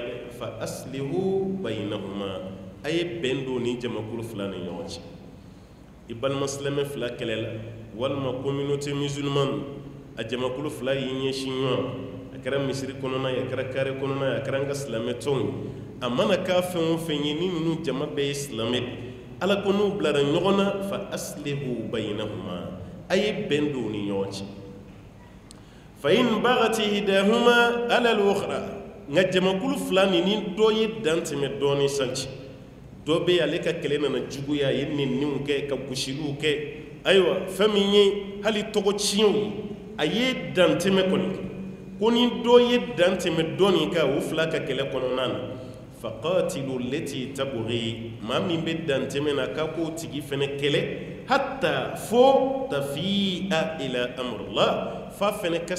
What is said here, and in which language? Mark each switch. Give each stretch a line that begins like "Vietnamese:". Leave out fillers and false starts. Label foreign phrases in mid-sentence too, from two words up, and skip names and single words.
Bambara: dɛ
Arabic: فأصلحوا بينهما
Bambara: a ye bɛn don ni jamakulu fila ni ɲɔgɔn cɛ i balima silamɛ fila kɛlɛ la walima
French: communauté musulmane
Bambara: a jamakulu fila y'i ɲɛsin ɲɔgɔn a kɛra misiri kɔnɔna ye a kɛra kare kɔnɔna ye a kɛra an ka silamɛ tɔnw ye a mana k'a fɛn o fɛn ye ni ninnu jama bɛɛ ye silamɛ de Ala ko n'u bilara ɲɔgɔn na fa
Arabic: أصلحوا بينهما
Bambara: a ye bɛn don ni ɲɔgɔn cɛ
Arabic: فإن بغت إحداهما على الأخرى
Bambara: nka jamakulu fila ni dɔ ye dan tɛmɛ dɔɔni sanci dɔ bɛ ale ka kɛlɛ nana juguya a ye nɛniw kɛ ka gosiliw kɛ ayiwa fɛn min ye hali tɔgɔ tiɲɛw ye a ye dan tɛmɛ kɔni ko ni dɔ ye dan tɛmɛ dɔɔni kan o fila ka kɛlɛ kɔnɔna na
Arabic: فقاتلوا التي تبغي
Bambara: maa min bɛ dan tɛmɛ na k'a k'o tigi fɛnɛ kɛlɛ hatta fo
Arabic: تفيء إلى أمر الله
Bambara: fa fɛnɛ ka